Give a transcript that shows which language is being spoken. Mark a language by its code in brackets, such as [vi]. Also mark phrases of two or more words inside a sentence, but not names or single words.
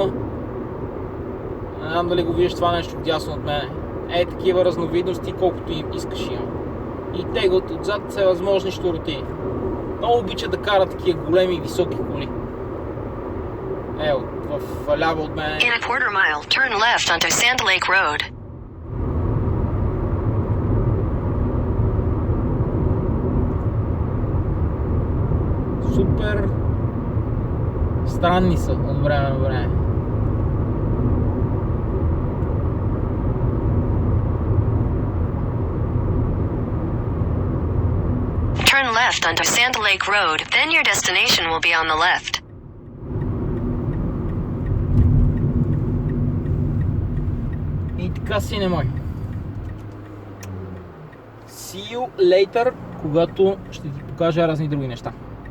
[bg] Не знам дали го виждаш това нещо дясно от мене. Такива разновидности, колкото им искаш има. И теглят отзад всевъзможни щуротини. Много обичат да карат такива големи и високи коли. В ляво от мене. [en] In a quarter mile, turn left onto Sand Lake Road. [bg] Супер странни са от време на време. [en] Turn left onto Sand Lake Road, then your destination will be on the left. [bg] И така, сине мой. [en] See you later, [bg] когато ще ти покажа разни други неща.